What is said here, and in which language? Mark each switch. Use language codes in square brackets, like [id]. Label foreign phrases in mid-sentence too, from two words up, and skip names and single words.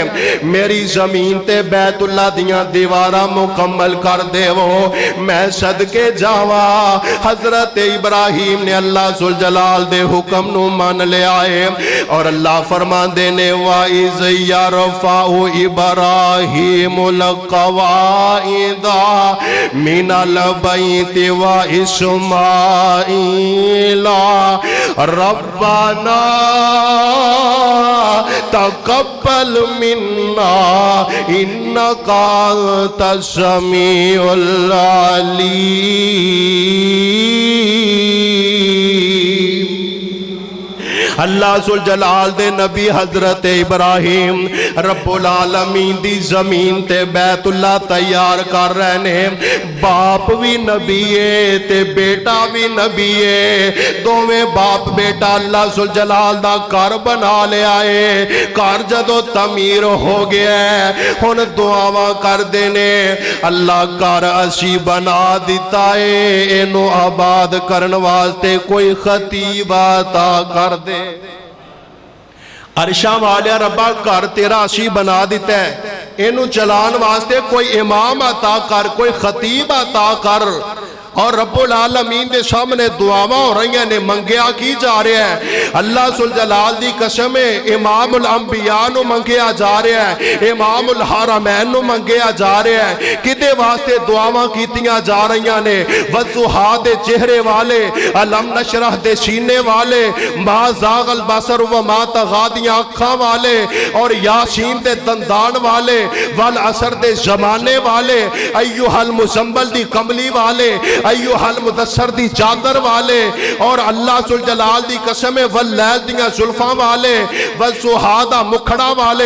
[pa] میری زمین تے بیت اللہ دیاں دیواراں مکمل کر دیوو، میں صدقے جاواں. حضرت ابراہیم نے اللہ ذوالجلال دے حکم نوں مان لیا ہے اور اللہ فرماندے نے [ar] وإذ يرفع إبراهيم القواعد من البيت و إسماعيل ربنا تقبل منا إنك أنت السميع العليم. [pa] اللہ ذوالجلال دے نبی حضرت ابراہیم رب العالمین دی زمین تے بیت اللہ تیار کر رہے نے. باپ بھی نبی ہے تے بیٹا بھی نبی ہے، دوویں باپ بیٹا اللہ ذوالجلال دا گھر بنا لیا ہے. گھر جدوں تعمیر ہو گیا ہے ہن دعاواں کردے نے اللہ گھر اسی بنا دتا ہے، اینوں آباد کرن واسطے کوئی خطیب عطا کر دے. عرشاں والیا ربا گھر تیرا اسی بنا دتا ہے، اینوں چلان واسطے کوئی امام عطا کر، کوئی خطیب عطا کر. اور رب العالمین کے سامنے دعاواں ہو رہی نے، منگیا کی جا رہا ہے? اللہ ذوالجلال دی قسم ہے امام الانبیاء نوں منگیا جا رہا ہے، امام الحرمین نوں منگیا جا رہا ہے. کدے واسطے دعاواں کیتیاں جا رہی نے؟ والضحیٰ دے چہرے والے، الم نشرح دے سینے والے, [ar] ما زاغ البصر وما طغى [pa] دیاں اکھاں والے، اور یٰسین دے دندان والے، والعصر دے زمانے والے, [ar] أيها المزمل [pa] دی کملی والے, [ar] أيها المدثر [pa] دی چادر والے، اور اللہ ذوالجلال دی قسم ہے واللیل دیاں زلفاں والے، والضحیٰ دا مکھڑا والے.